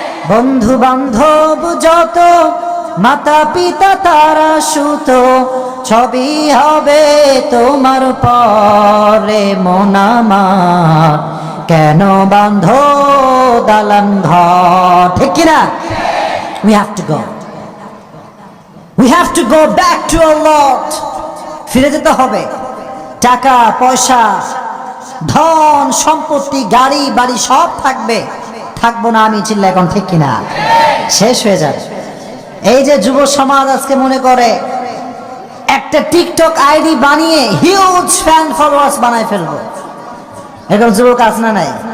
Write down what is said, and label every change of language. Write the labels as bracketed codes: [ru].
[bn] বন্ধু বান্ধব যত, মাতা পিতা তারা সুত, ছবি হবে তোমার পরে মন আমার, কেন বাঁধো দালান ঘর? ঠিক কিনা? [en] We have to go. We have to go back to our Lord. [bn] ফিরে যেতে হবে। টাকা পয়সা, ধন সম্পত্তি, গাড়ি বাড়ি সব থাকবে, থাকবো না আমি। চিল্লা এখন ঠিক কিনা? শেষ হয়ে যাবে। এই যে যুব সমাজ আজকে মনে করে একটা টিকটক আইডি বানিয়ে হিউজ ফ্যান ফলোয়ার্স বানায় ফেলবো। এরকম যুবক আছে না নাই?